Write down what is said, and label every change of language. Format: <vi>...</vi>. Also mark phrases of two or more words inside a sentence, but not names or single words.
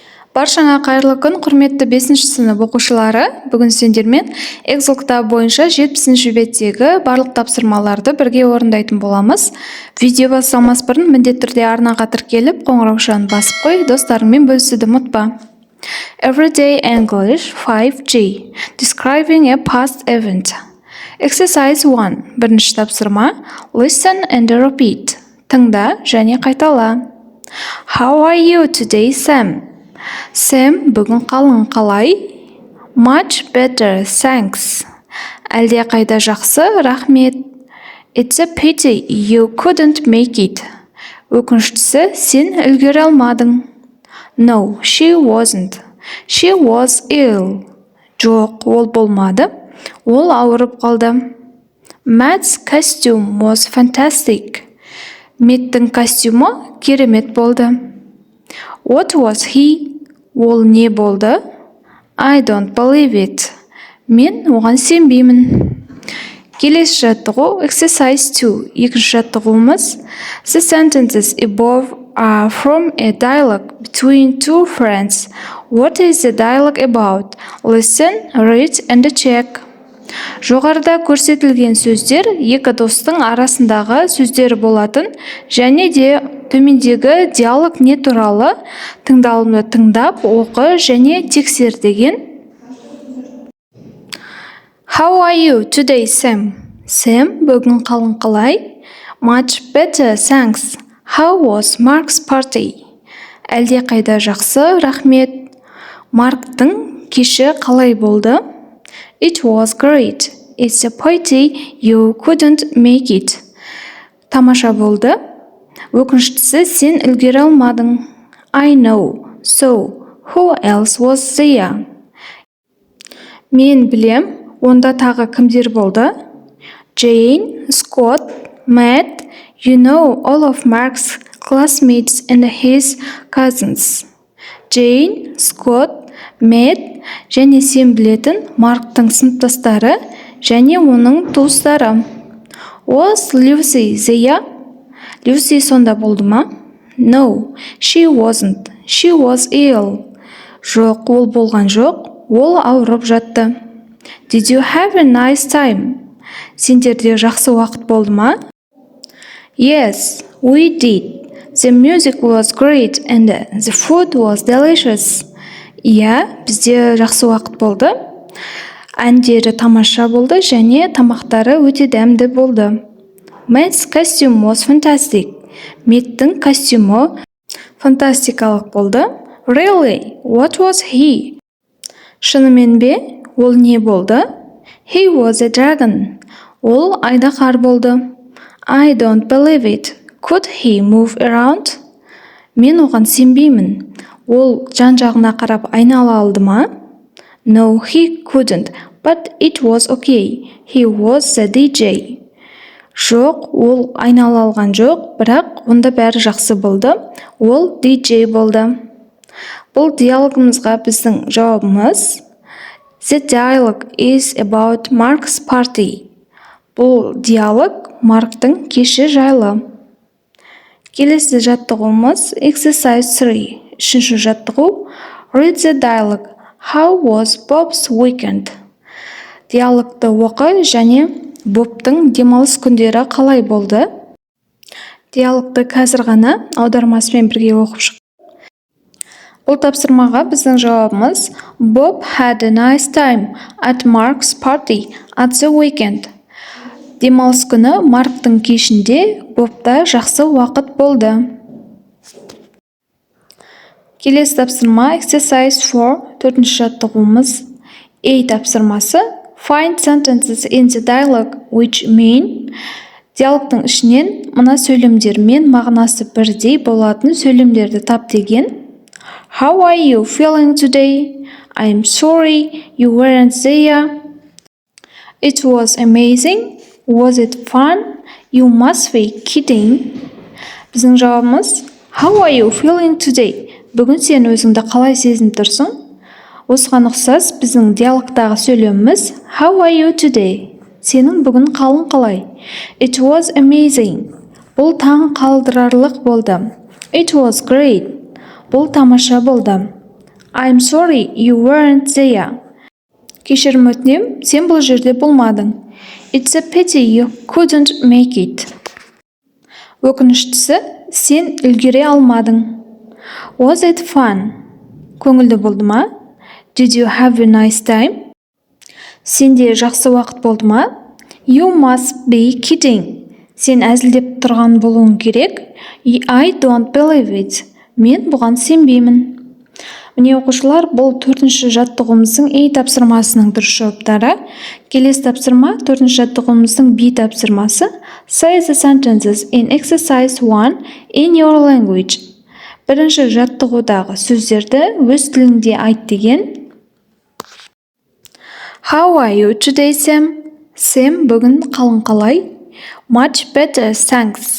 <kk>Баршаңа қайырлы күн, құрметті 5-ші сынып оқушылары. Бүгін сендермен Excel кітабы бойынша 70-ші беттегі барлық тапсырмаларды бірге орындайтын боламыз. Видео басталмас бұрын міндетті түрде арнаға тіркеліп, қоңыраушаны басып қой, достарыңмен бөлісуді ұмытпа.</kk> <en>Everyday English 5G. Describing a past event.</en> <kk>Exercise 1. Бірінші тапсырма.</kk> <en>Listen and repeat.</en> <kk>Тыңда және қайтала.</kk> <en>How are you today, Sam?</en> <kk>Sam, бүгін қалың қалай?</kk> <en>Much better, thanks.</en> <kk>Әлде қайда жақсы, рахмет.</kk> <en>It's a pity you couldn't make it.</en> <kk>Өкініштісі, сен үлгере алмадың.</kk> <en>No, she wasn't. She was ill.</en> <kk>Жоқ, ол болмады. Ол ауырып қалды.</kk> <en>Matt's costume was fantastic.</en> <kk>Меттің костюмі керемет болды.</kk> <en>What was he?</en> <kk>Ол не болды?</kk> <en>I don't believe it.</en> <kk>Мен оған сенбеймін. Келесі жаттығу exercise 2. Екінші жаттығуымыз</kk> <en>The sentences above are from a dialogue between two friends. What is the dialogue about? Listen, read and check.</en> <kk>Жоғарыда көрсетілген сөздер екі достың арасындағы сөздер болатын, және де төмендегі диалог не туралы тыңдалымды тыңдап, оқы және тексер деген.</kk> <en>How are you today, Sam?</en> <kk>Sam, бүгін қалың қалай?</kk> <en>Much better, thanks. How was Mark's party?</en> <kk>Әлде қайда жақсы, рахмет. Марктың кеші қалай болды?</kk> <en>It was great. It's a pity you couldn't make it.</en> <kk>Тамаша болды. Өкініштісі, сен үлгере алмадың.</kk> <en>I know. So, who else was there?</en> <kk>Мен білем, онда тағы кімдер болды?</kk> <en>Jane, Scott, Matt, you know all of Mark's classmates and his cousins.</en> <kk>Jane, Scott, Matt, және сен білетін Марктың сыныптастары және оның туыстары.</kk> <en>Was Lucy there? Lucy</en> <kk>сонда болды ма?</kk> <en>No, she wasn't. She was ill.</en> <kk>Жоқ, ол болған жоқ. Ол ауырып жатты.</kk> <en>Did you have a nice time?</en> <kk>Сендерде жақсы уақыт болды ма?</kk> <en>Yes, we did. The music was great and the food was delicious.</en> <kk>Иә, бізде жақсы уақыт болды. Әндері тамаша болды және тамақтары өте дәмді болды.</kk> <en>Matt's costume was fantastic.</en> <kk>Меттің костюмі фантастикалық болды.</kk> <en>Really? What was he?</en> <kk>Шынымен бе? Ол не болды?</kk> <en>He was a dragon.</en> <kk>Ол айдақар болды.</kk> <en>I don't believe it. Could he move around?</en> <kk>Мен оған сенбеймін. Ол жан-жағына қарап айнала алды ма?</kk> <en>No, he couldn't, but it was okay. He was the DJ.</en> <kk>Жоқ, ол айнала алған жоқ, бірақ онда бәрі жақсы болды. Ол DJ болды. Бұл диалогымызға біздің жауабымыз</kk> <en>The dialogue is about Mark's party.</en> <kk>Бұл диалог Марктың кеші жайлы. Келесі жаттығуымыз exercise 3. Үшінші жаттығу</kk> <en>Read the dialogue. How was Bob's weekend?</en> <kk>Диалогты оқы және Бобтың демалыс күндері қалай болды? Диалогты қазір ғана аудармасымен бірге оқып шық. Бұл тапсырмаға біздің жауабымыз</kk> <en>Bob had a nice time at Mark's party at the weekend.</en> <kk>Демалыс күні Марктың кешінде Бобта жақсы уақыт болды. Келесі тапсырма exercise 4. Төртінші жаттығуымыз A тапсырмасы</kk> <en>Find sentences in the dialogue which mean.</en> <kk>Диалогтың ішінен мына сөйлемдермен мағынасы бірдей болатын сөйлемдерді тап деген.</kk> <en>How are you feeling today? I'm sorry you weren't there. It was amazing. Was it fun? You must be kidding.</en> <kk>Біздің жауабымыз</kk> <en>How are you feeling today?</en> <kk>Бүгін сен өзіңді қалай сезініп тұрсың? Осыған ұқсас біздің диалогтағы сөйлеміміз</kk> <en>How are you today?</en> <kk>Сенің бүгін қалың қалай?</kk> <en>It was amazing.</en> <kk>Бұл таң қалдырарлық болды.</kk> <en>It was great.</en> <kk>Бұл тамаша болды.</kk> <en>I'm sorry you weren't there.</en> <kk>Кешірім өтінем, сен бұл жерде болмадың.</kk> <en>It's a pity you couldn't make it.</en> <kk>Өкініштісі, сен үлгере алмадың.</kk> <en>Was it fun?</en> <kk>Көңілді болды ма?</kk> <en>Did you have a nice time?</en> <kk>Сенде жақсы уақыт болды ма?</kk> <en>You must be kidding.</en> <kk>Сен әзілдеп тұрған болуың керек.</kk> <en>I don't believe it.</en> <kk>Мен бұған сенбеймін. Міне оқушылар, бұл 4-ші жаттығуымыздың A тапсырмасының дұрыс жауаптары. Келесі тапсырма 4-ші жаттығуымыздың B тапсырмасы.</kk> <en>Say the sentences in exercise 1 in your language.</en> <kk>Бірінші жаттығудағы сөздерді өз тіліңде айт деген.</kk> <en>How are you today, Sam?</en> <kk>Sam, бүгін қалың қалай?</kk> <en>Much better, thanks.</en>